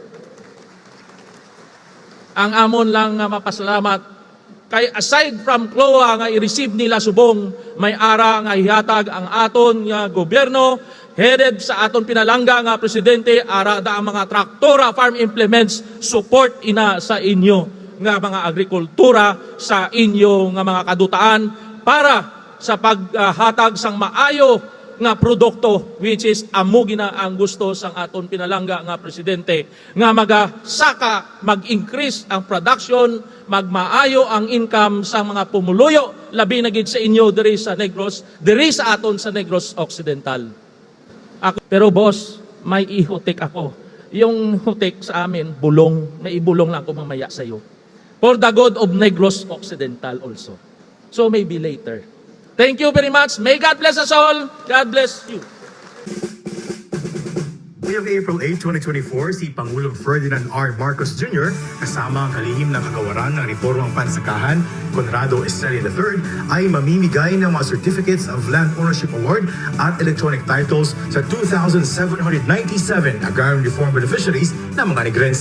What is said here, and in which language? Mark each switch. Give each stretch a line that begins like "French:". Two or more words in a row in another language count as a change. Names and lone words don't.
Hiligaynon: Ang amon lang nga mapasalamat kay
English: aside from
Hiligaynon: CLOA nga i-receive nila subong, may ara nga ihatag ang aton nga gobyerno headed sa aton pinalangga nga presidente, ara da ang mga traktora,
English: farm implements,
Hiligaynon: support ina sa inyo nga mga agrikultura, sa inyo nga mga kadutaan para sa paghatag sang maayo nga produkto,
English: which is
Hiligaynon: amo gina ang gusto sang aton pinalangga nga presidente, nga magasaka, mag-increase ang production, magmaayo ang income sa mga pumuluyo, labi na gid sa inyo diri sa Negros, diri sa aton sa Negros Occidental. Pero boss, may ihutik ako.
Filipino: Yung hutik sa amin, bulong, may ibulong lang ako mamaya sa iyo.
English: For the good of Negros Occidental also. So maybe later. Thank you very much. May God bless us all. God bless you.
Filipino: Ngayong April 8, 2024, si Pangulong Ferdinand R. Marcos Jr. kasama ang kalihim ng kagawaran ng Reformang Pansakahan, Conrado Estrella III, ay mamimigay ng mga
English: Certificates of Land Ownership Award
Filipino: at
English: electronic titles
Filipino: sa 2,797
English: agrarian reform beneficiaries
Filipino: ng mga Negrense.